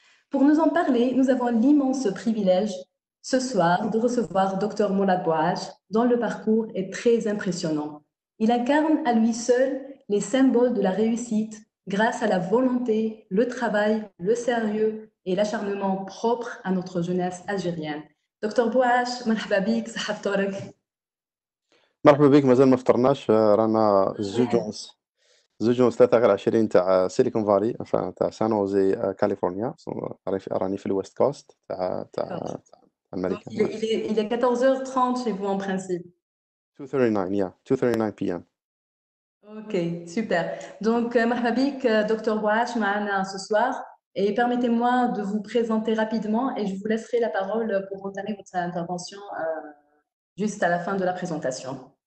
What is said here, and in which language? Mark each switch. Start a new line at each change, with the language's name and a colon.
French: Pour nous en parler, nous avons l'immense privilège ce soir de recevoir Dr Mourad Bouaj, dont le parcours est très impressionnant. Il incarne à lui seul les symboles de la réussite grâce à la volonté, le travail, le sérieux et l'acharnement propre à notre jeunesse algérienne.
Arabic: Dr Bouaj, مرحبا بك صحة فطورك. مرحبا بك. مازال ما فطرناش، رانا زوج ونص 23 تاع سيليكون فالي، تاع سان هوزي كاليفورنيا. راني في الويست كوست تاع امريكا.
French: Il est 14h30 chez vous en principe.
English: 2:39 yeah, 2:39 p.m.
French: Ok, super. Donc,
Arabic: مرحبا بك
French: Dr Bouaj معنا ce soir. Et permettez-moi de vous présenter rapidement et je vous laisserai la parole pour entamer votre intervention juste à la fin de la présentation.